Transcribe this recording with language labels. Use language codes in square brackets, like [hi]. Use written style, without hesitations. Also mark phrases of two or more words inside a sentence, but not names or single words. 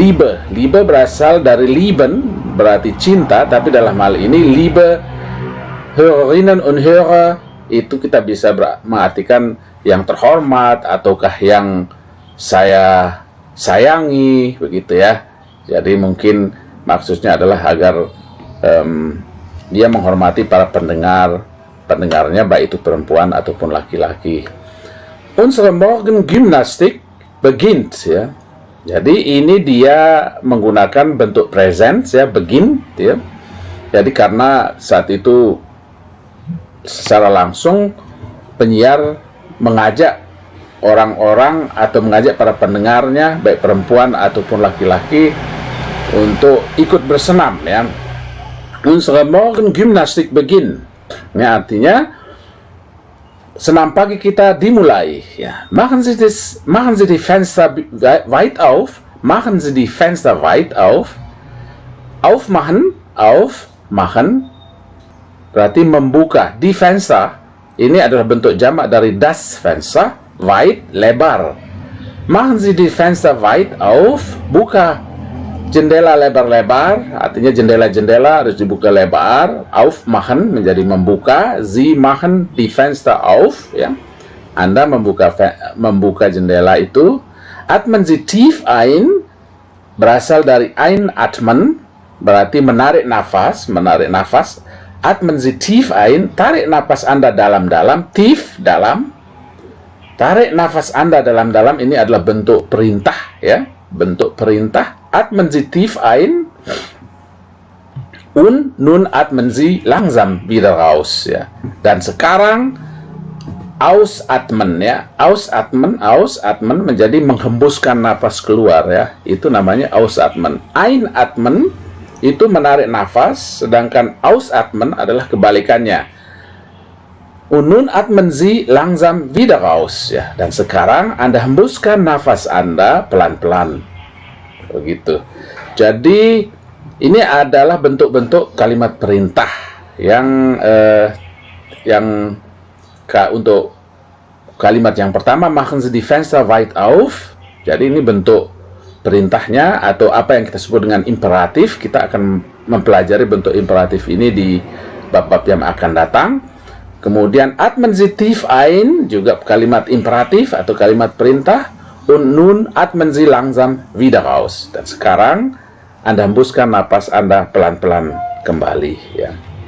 [id] Liebe berasal dari Lieben berarti cinta, tapi dalam hal ini [de] Liebe Hörerinnen und Hörer [id] itu kita bisa mengartikan yang terhormat ataukah yang saya sayangi begitu ya. Jadi mungkin maksudnya adalah agar dia menghormati para pendengarnya, baik itu perempuan ataupun laki-laki. [de] Unsere Morgengymnastik beginnt ya. [id] Jadi ini dia menggunakan bentuk present ya, begin ya. Jadi karena saat itu secara langsung penyiar mengajak orang-orang atau mengajak para pendengarnya, baik perempuan ataupun laki-laki, untuk ikut bersenam ya. [de] Unsere Morgengymnastik beginnt. [id] Ya, artinya senam pagi kita dimulai ya. [de] Machen Sie die Fenster weit auf. Machen Sie die Fenster weit auf. [id] Aufmachen berarti membuka. [de] Die Fenster [id] ini adalah bentuk jamak dari [de] das Fenster, weit [id] lebar. [de] Machen Sie die Fenster weit auf. [id] Buka jendela lebar-lebar, artinya jendela-jendela harus dibuka lebar. Aufmachen menjadi membuka. [de] Sie machen die Fenster auf ya. [id] Anda membuka jendela itu. [de] Atmen Sie tief ein [id] berasal dari einatmen, berarti menarik nafas. [de] Atmen Sie tief ein, [id] tarik nafas Anda dalam-dalam. Tief, dalam. Tarik nafas Anda dalam-dalam, ini adalah bentuk perintah ya, bentuk perintah. [de] Atmen Sie tief ein und nun atmen Sie langsam wieder raus ya. [id] Dan sekarang ausatmen ya. Ausatmen menjadi menghembuskan nafas keluar ya. Itu namanya ausatmen. Einatmen itu menarik nafas, sedangkan ausatmen adalah kebalikannya. [de] Und nun atmen Sie langsam wieder raus ya. [id] Dan sekarang Anda hembuskan nafas Anda pelan-pelan. Begitu. Jadi ini adalah bentuk-bentuk kalimat perintah yang untuk kalimat yang pertama, [de] machen Sie die Fenster weit auf. [id] Jadi ini bentuk perintahnya atau apa yang kita sebut dengan imperatif. Kita akan mempelajari bentuk imperatif ini di bab-bab yang akan datang. [de] Kemudian atmen Sie tief ein, [id] juga kalimat imperatif atau kalimat perintah. [de] Und nun atmen Sie langsam wieder raus. [id] Dan sekarang Anda hembuskan napas Anda pelan-pelan kembali, ya.